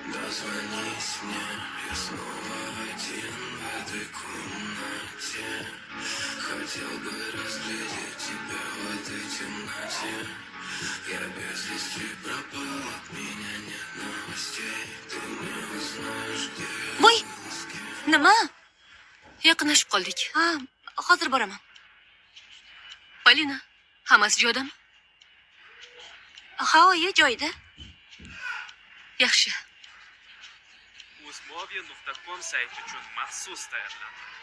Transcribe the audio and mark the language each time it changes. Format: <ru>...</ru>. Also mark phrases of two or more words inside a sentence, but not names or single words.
<ru>позвонить мне, я снова один в этой комнате. Хотел бы разглядеть тебя в этой темноте. Я без вести пропал, от меня нет новостей. Ты не узнаешь, где я</ru> <uz>Voy,</uz> <ru>был, с кем.</ru> <uz>nima? Yaqinlashib qoldik. Ha, hozir boraman. Polina, hammasi joyidami? Ha, oyi, joyida. Yaxshi. Uzmovia.com sayti uchun maxsus tayyorlandi.</uz>